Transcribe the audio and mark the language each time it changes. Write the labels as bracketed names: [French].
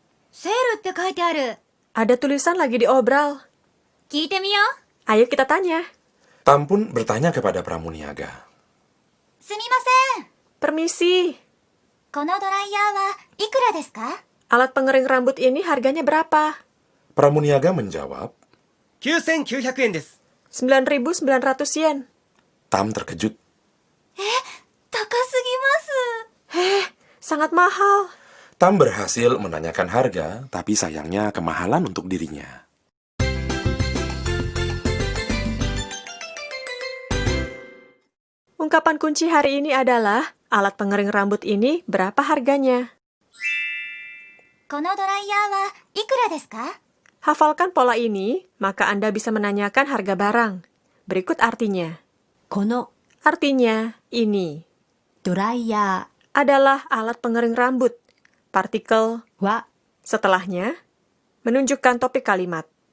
[Japanese] セールって書いてある。 [Indonesian] Ada tulisan lagi di obral. [Japanese] 聞いてみよう。 [Indonesian] Ayo kita tanya. Tam pun bertanya kepada pramuniaga. [Japanese] すみません。 [Indonesian] Permisi, [Japanese] このドライヤーはいくらですか？ [Indonesian] alat pengering rambut ini harganya berapa? Pramuniaga menjawab, [Japanese] 9900円です。 [Indonesian] 9.900 yen. Tam terkejut. [Japanese] 高すぎます。 [Indonesian] Sangat mahal. Tam berhasil menanyakan harga, tapi sayangnya kemahalan untuk dirinya. Ungkapan kunci hari ini adalah, alat pengering rambut ini berapa harganya? [Japanese] このドライヤーはいくらですか？ [Indonesian] Hafalkan pola ini, maka Anda bisa menanyakan harga barang. Berikut artinya. [Japanese] この [Indonesian] Artinya ini. [Japanese] ドライヤ [Indonesian] Adalah alat pengering rambut. Partikel [Japanese] ーは [Indonesian] setelahnya menunjukkan topik kalimat.